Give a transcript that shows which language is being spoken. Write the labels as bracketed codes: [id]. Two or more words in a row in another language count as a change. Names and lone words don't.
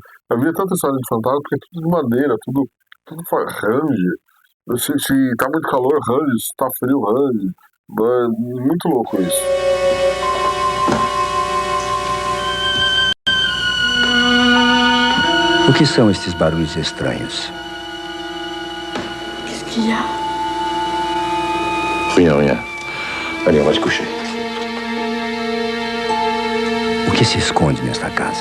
[pt] Eu via tanta história de fantasma porque é tudo de madeira, tudo range. Se tá muito calor, range, se tá frio, range. É muito louco isso. O que são estes barulhos estranhos? [fr] Qu'est-ce qu'il y a? Rien. Allez, on va se coucher. [pt] O que se esconde nesta casa?